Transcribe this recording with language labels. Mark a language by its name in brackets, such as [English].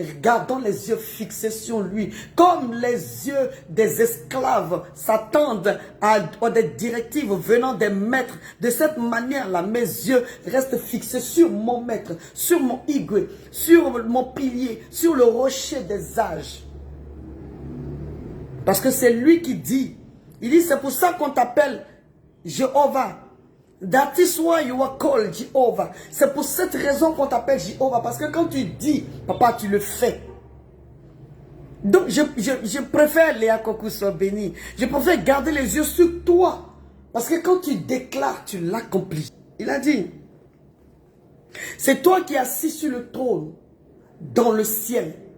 [French] Gardons les yeux fixés sur lui, comme les yeux des esclaves s'attendent à des directives venant des maîtres. De cette manière-là, mes yeux restent fixés sur mon maître, sur mon Igwe, sur mon pilier, sur le rocher des âges. Parce que c'est lui qui dit. Il dit, c'est pour ça qu'on t'appelle Jéhovah. [English] That is why you are called Jéhovah. [French] C'est pour cette raison qu'on t'appelle Jéhovah. Parce que quand tu dis, papa, tu le fais. Donc, je préfère, Léa Kokou, soit béni. Je préfère garder les yeux sur toi. Parce que quand tu déclares, tu l'accomplis. Il a dit, c'est toi qui es assis sur le trône, dans le ciel.